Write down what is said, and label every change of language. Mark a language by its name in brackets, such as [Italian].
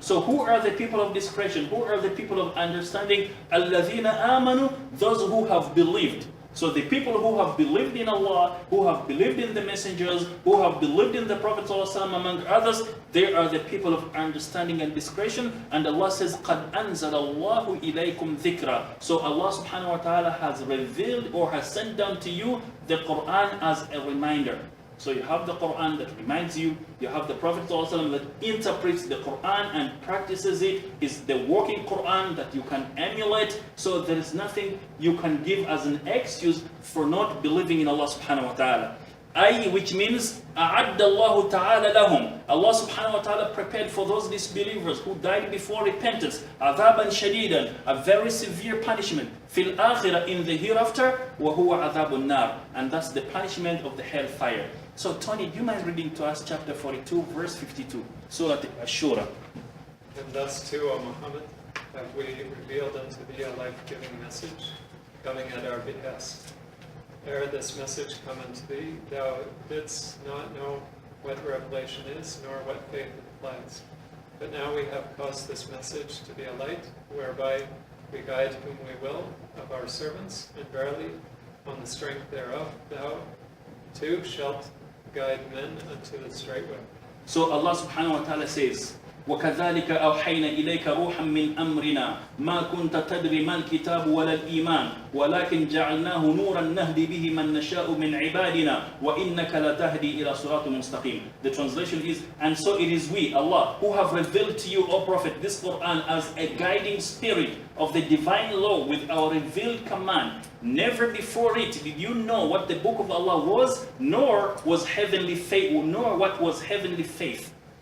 [English] So who are the people of discretion? Who are the people of understanding? [Arabic] الَّذِينَ آمَنُوا. [English] Those who have believed. So the people who have believed in Allah, who have believed in the messengers, who have believed in the Prophet ﷺ, among others, they are the people of understanding and discretion. And Allah says, [Arabic] قَدْ أَنزَلَ اللَّهُ إِلَيْكُمْ ذِكْرًا. [English] So Allah subhanahu wa ta'ala has revealed or has sent down to you the Quran as a reminder. So you have the Quran that reminds you, you have the Prophet ﷺ that interprets the Quran and practices it, is the working Quran that you can emulate. So there is nothing you can give as an excuse for not believing in Allah subhanahu wa ta'ala. Which means [Arabic] أَعَدَّ اللَّهُ تَعَالَى لَهُمْ. [English] Allah subhanahu wa ta'ala prepared for those disbelievers who died before repentance [Arabic] عَذَابًا شَدِيدًا, [English] a very severe punishment. [Arabic] فِي الْآخِرَةِ, [English] in the hereafter, [Arabic] وَهُوَ عَذَابُ النَّارِ, [English] and that's the punishment of the hellfire. So Tony, do you mind reading to us chapter 42, verse 52, Surah Ash-Shura? And thus too, O Muhammad, have we revealed unto thee a life-giving message, coming at our behest. Ere this message come unto thee, thou didst not know what revelation is, nor what faith implies. But now we have caused this message to be a light, whereby we guide whom we will of our servants, and verily, on the strength thereof, thou too shalt guide men unto the straight way. So Allah subhanahu wa ta'ala says, [Arabic] وكذلك أوحينا إليك روحا من أمرنا ما كنت تدري ما الكتاب ولا الإيمان ولكن جعلناه نورا نهدي به من نشاء من عبادنا وإنك لتهدي إلى صراط مستقيم. [English] The translation is, and so it is we, Allah, who have revealed to you, O Prophet, this Quran as a guiding spirit of the divine law with our revealed command. Never before it did you know what the book of Allah was, nor was heavenly faith, nor what was heavenly faith.